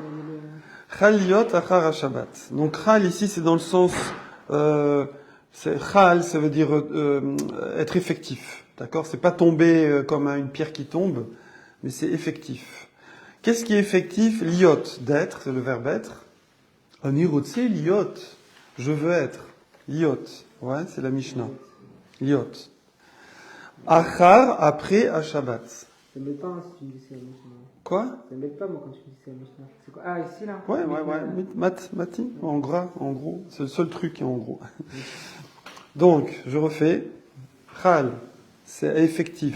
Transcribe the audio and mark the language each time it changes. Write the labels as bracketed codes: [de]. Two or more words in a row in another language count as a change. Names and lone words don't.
[he] חל להיות אחר השבת. [fr] Donc, Chal ici, c'est dans le sens. Chal, ça veut dire être effectif. D'accord? C'est pas tomber comme une pierre qui tombe, mais c'est effectif. Qu'est-ce qui est effectif? Liot, d'être, c'est le verbe être. [he] אני רוצה להיות, [fr] je veux être. Liot, ouais, c'est la Mishnah. [he] להיות אחר, [fr] après, à Shabbat. Ça m'aide pas si tu me dis c'est la Mishnah. Quoi? Ça m'aide pas moi quand tu me dis c'est la Mishnah. C'est quoi? Ah, ici là? Ouais. Mati, en gras, en gros. C'est le seul truc qui est en gros. Donc, je refais. Chal, c'est effectif.